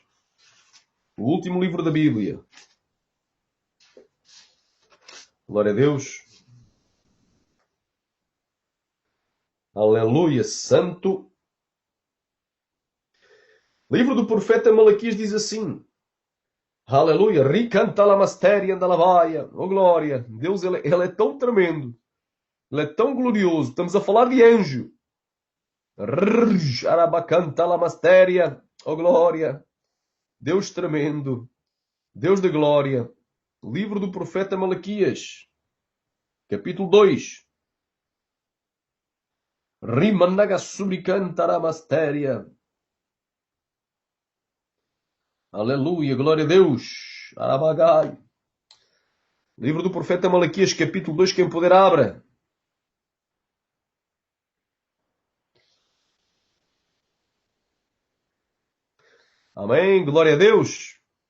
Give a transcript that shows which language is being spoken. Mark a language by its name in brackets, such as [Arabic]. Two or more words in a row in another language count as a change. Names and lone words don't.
[Portuguese] O último livro da Bíblia. Glória a Deus. Aleluia, santo. Livro do profeta Malaquias diz assim. Aleluia. Ricanta la masteria da lavaia. Oh glória. Deus, ele é tão tremendo. Ele é tão glorioso. Estamos a falar de anjo. Arabacanta la masteria. Oh glória. Deus tremendo. Deus de glória. Livro do profeta Malaquias. Capítulo 2. Rimanaga subricanta la masteria. Aleluia, glória a Deus. Arabagai. Livro do profeta Malaquias, capítulo 2, quem puder abra. Amém, glória a Deus.